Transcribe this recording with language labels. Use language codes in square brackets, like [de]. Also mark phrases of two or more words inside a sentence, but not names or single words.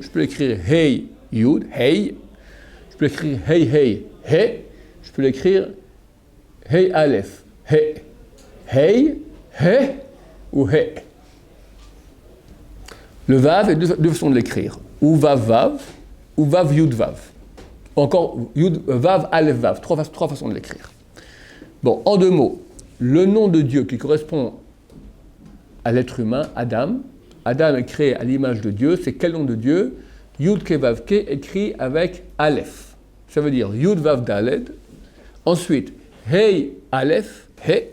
[fr] Je peux l'écrire Hey, Yud, Hey. Je peux l'écrire Hey, Hey, He. Je peux l'écrire Hey, Aleph, He. Hey, He ou He. Le Vav, il y a 2 façons de l'écrire. Ou Vav, Vav, ou Vav, Yud, Vav. Encore Yud, Vav, Aleph, Vav. 3 façons de l'écrire. Bon, en 2 mots, le nom de Dieu qui correspond à l'être humain, Adam. Adam est créé à l'image de Dieu. C'est quel nom de Dieu? Yud Ke Vav Ke, écrit avec Aleph. Ça veut dire Yud Vav Daled. Ensuite, Hey Aleph, He.